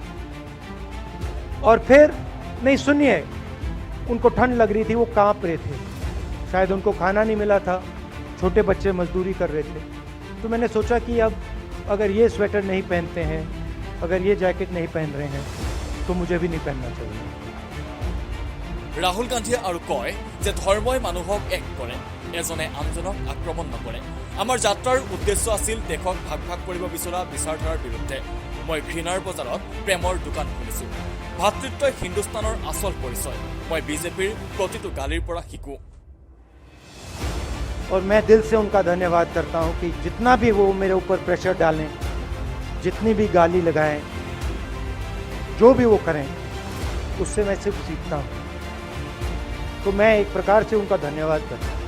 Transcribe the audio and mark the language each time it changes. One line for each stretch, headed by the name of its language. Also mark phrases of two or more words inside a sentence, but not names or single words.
Hindi: और फिर नहीं, सुनिए, उनको ठंड लग रही थी, वो कांप रहे थे, शायद उनको खाना नहीं मिला था, छोटे बच्चे मजदूरी कर रहे थे। तो मैंने सोचा कि अब अगर ये स्वेटर नहीं पहनते हैं, अगर ये जैकेट नहीं पहन रहे हैं, तो मुझे भी नहीं पहनना चाहिए।
Assamese: ৰাহুল গান্ধীয়ে আৰু কয় যে ধৰ্মই মানুহক এক কৰে, এজনে আনজনক আক্ৰমণ নকৰে। আমাৰ যাত্ৰাৰ উদ্দেশ্য আছিল দেশক ভাগ ভাগ কৰিব বিচৰা বিচাৰধাৰাৰ বিৰুদ্ধে। মই ঘৃণাৰ বজাৰত প্ৰেমৰ দোকান খুলিছো। ভাতৃত্বই হিন্দুস্তানৰ আচল পৰিচয়। মই বিজেপিৰ প্ৰতিটো গালিৰ পৰা শিকো।
Hindi: और मैं दिल से उनका धन्यवाद करता हूं कि जितना भी वो मेरे ऊपर प्रेशर डालें, जितनी भी गाली लगाएं, जो भी वो करें, उससे मैं सिर्फ सीखता हूं। तो मैं एक प्रकार से उनका धन्यवाद करता हूं।